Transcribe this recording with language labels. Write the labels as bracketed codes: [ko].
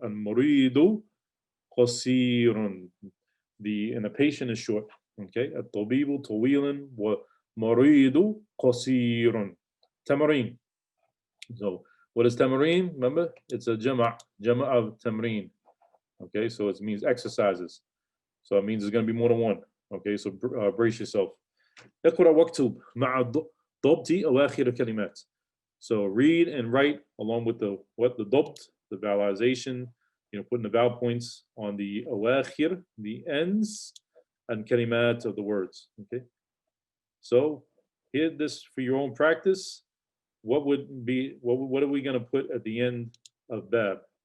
[en] And [ar] muridu qasirun, [en] and the patient is short. Okay, [ar] at-tabibu tawilun wa maridu qasirun. Tamarin. [en] So what is tamarin? Remember, it's a jama' of tamrin. Okay, so it means exercises. So it means it's going to be more than one. Okay, so brace yourself. [ar] اقرأ واكتب مع ضبط أواخر الكلمات. [en] So read and write along with the dabt, the vowelization, putting the vowel points on the awakhir, the ends, and kalimat of the words. Okay. So here, this for your own practice. What are we going to put at the end of bab?